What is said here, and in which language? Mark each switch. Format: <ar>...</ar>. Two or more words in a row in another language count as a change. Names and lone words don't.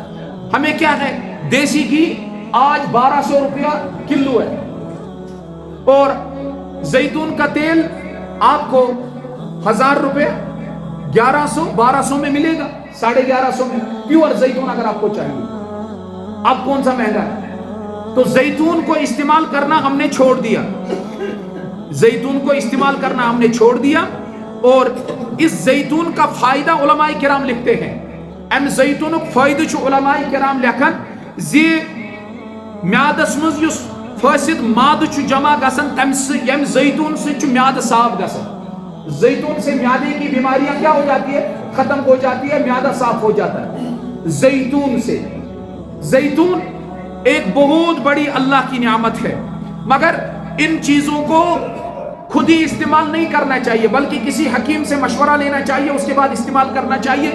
<ur>ہمیں کیا ہے, دیسی گھی آج 1200 روپیہ کلو ہے, اور زیتون کا تیل آپ کو 1000 روپے 1200 میں ملے گا, 1150 میں پیور زیتون اگر آپ کو چاہیے. اب کون سا مہنگا ہے؟ تو زیتون کو استعمال کرنا ہم نے چھوڑ دیا, زیتون کو استعمال کرنا ہم نے چھوڑ دیا. اور اس زیتون کا فائدہ علماء کرام لکھتے ہیں,</ur> <ks>ام زیتونک فائدہ چھُ علماء کرام لکھن زِ میادس مز یُس فاسد مادہ چھُ جمع گژھان یم زیتون سے چھُ میادہ صاف گژھان.</ks> <ur>زیتون سے میادے کی بیماریاں کیا ہو جاتی ہے, ختم ہو جاتی ہے, میادہ صاف ہو جاتا ہے زیتون سے. زیتون ایک بہت بڑی اللہ کی نعمت ہے, مگر ان چیزوں کو خود ہی استعمال نہیں کرنا چاہیے, بلکہ کسی حکیم سے مشورہ لینا چاہیے, اس کے بعد استعمال کرنا چاہیے.</ur>